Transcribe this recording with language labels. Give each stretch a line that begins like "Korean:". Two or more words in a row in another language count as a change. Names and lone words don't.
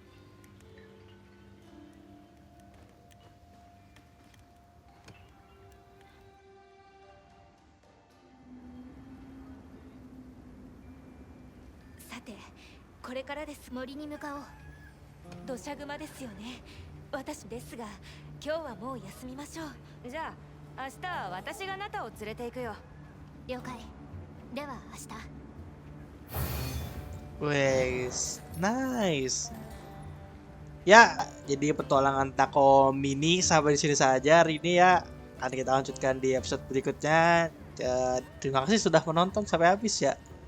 Japanese: さて、これからです。森に向かおう。土砂熊ですよね。私ですが、今日はもう休みましょう。じゃあ、明日は私があなたを連れて行くよ。了解。では明日。
Javanese: Wes, nice.
Indonesian: Ya, jadi petualangan Tako Mini sampai di sini saja hari ini ya. Akan kita lanjutkan di episode berikutnya. Terima kasih sudah menonton sampai habis ya.